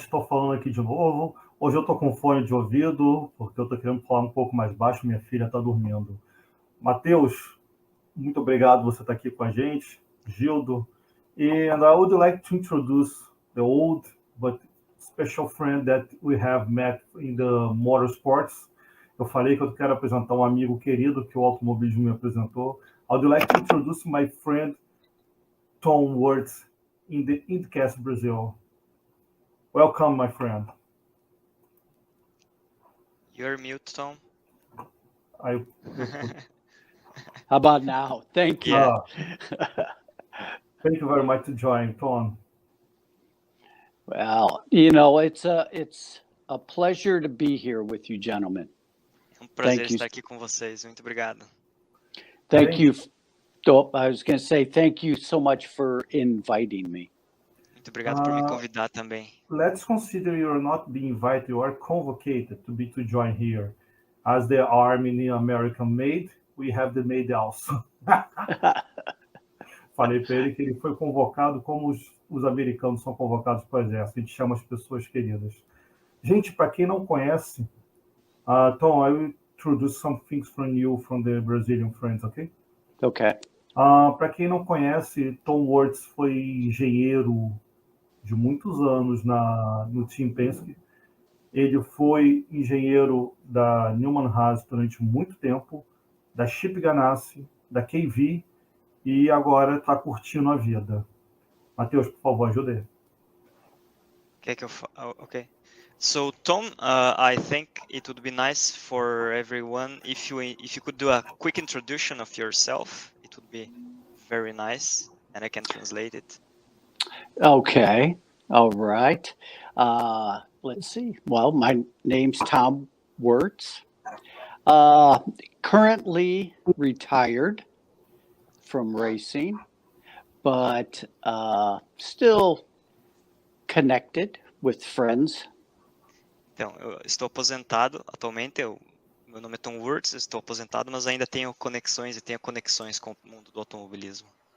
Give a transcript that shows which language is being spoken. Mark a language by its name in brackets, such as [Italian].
[Portuguese] Estou falando aqui de novo. Hoje eu estou com fone de ouvido, porque eu estou querendo falar um pouco mais baixo, minha filha está dormindo. Matheus, muito obrigado por você estar aqui com a gente. Gildo. [English] And I would like to introduce the old but special friend that we have met in the motorsports. [Portuguese] Eu falei que eu quero apresentar um amigo querido que o automobilismo me apresentou. [English] I would like to introduce my friend Tom Wurtz in the IndyCast Brasil. Welcome, my friend. You're mute, Tom. I How about now? Thank you. Yeah. Thank you very much to join, Tom. Well, you know, it's a pleasure to be here with you, gentlemen. [Portuguese] É um prazer [English] Thank you. [Portuguese] estar aqui com vocês. Muito obrigado. [English] Thank you. Oh, I was going to say thank you so much for inviting me. [Portuguese] Muito obrigado por me convidar também. [English] Let's consider you're not being invited, you are convocated to join here. As the Army in American made, we have the made also. [Portuguese] Falei para ele que ele foi convocado como os americanos são convocados para o exército. A gente chama as pessoas queridas. Gente, para quem não conhece, [English] Tom, I will introduce some things from you, from the Brazilian friends, okay? Okay. [Portuguese] Para quem não conhece, Tom Wurtz foi engenheiro de muitos anos no Team Penske. Ele foi engenheiro da Newman Haas durante muito tempo, da Chip Ganassi, da KV, e agora está curtindo a vida. Matheus, por favor, ajude ele. Quer que eu okay. [English] So Tom, I think it would be nice for everyone if you could do a quick introduction of yourself. It would be very nice, and I can translate it. Okay. All right. Let's see. Well, my name's Tom Wurtz. Currently retired from racing, but still connected with friends. [Portuguese] Então, eu estou aposentado atualmente. Meu nome é Tom Wurtz, estou aposentado, mas ainda tenho conexões com o mundo do automobilismo.